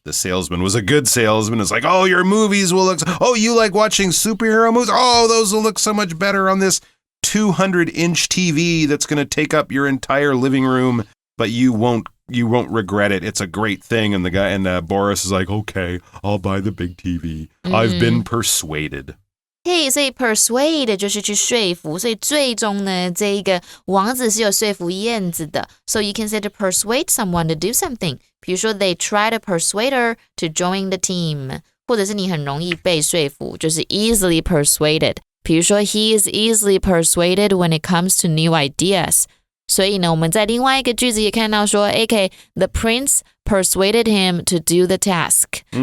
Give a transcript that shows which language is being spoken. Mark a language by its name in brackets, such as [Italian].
[English] The salesman was a good salesman. It's like, "Oh, your movies will look... Oh, you like watching superhero movies? Oh, those will look so much better on this 200-inch TV that's going to take up your entire living room, but you won't regret it. It's a great thing." And the guy Boris is like, "Okay, I'll buy the big TV. I've been persuaded." [Chinese] 所以 persuade 就是去说服，所以最终呢，这一个王子是有说服燕子的。 [English] So you can say to persuade someone to do something. [Chinese] 比如说 [English] they try to persuade her to join the team， [Chinese] 或者是你很容易被说服，就是 [English] easily persuaded。 [Chinese] 比如说 [English] he is easily persuaded when it comes to new ideas。 [Chinese] 所以呢，我们在另外一个句子也看到说 [English] the prince persuaded him to do the task.